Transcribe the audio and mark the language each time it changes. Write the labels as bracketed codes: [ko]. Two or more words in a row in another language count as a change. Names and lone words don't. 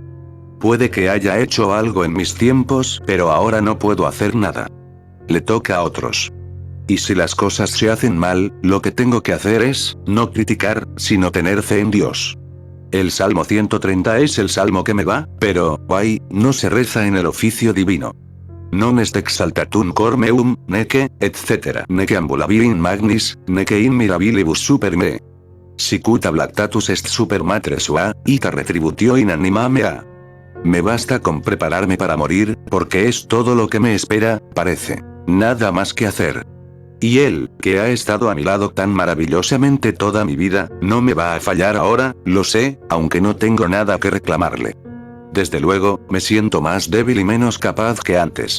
[es] Puede que haya hecho algo en mis tiempos, pero ahora no puedo hacer nada. Le toca a otros. Y si las cosas se hacen mal, lo que tengo que hacer es, no criticar, sino tener fe en Dios. El Salmo 130 es el salmo que me va, pero, guay, no se reza en el oficio divino. [la] Non est exaltatum cor meum, neque, etc. Neque ambulavi in magnis, neque in mirabilibus super me. Sicut ablactatus est super matre sua, ita retributio in anima mea. [es] Me basta con prepararme para morir, porque es todo lo que me espera, parece. Nada más que hacer. Y él, que ha estado a mi lado tan maravillosamente toda mi vida, no me va a fallar ahora, lo sé, aunque no tengo nada que reclamarle. Desde luego, me siento más débil y menos capaz que antes.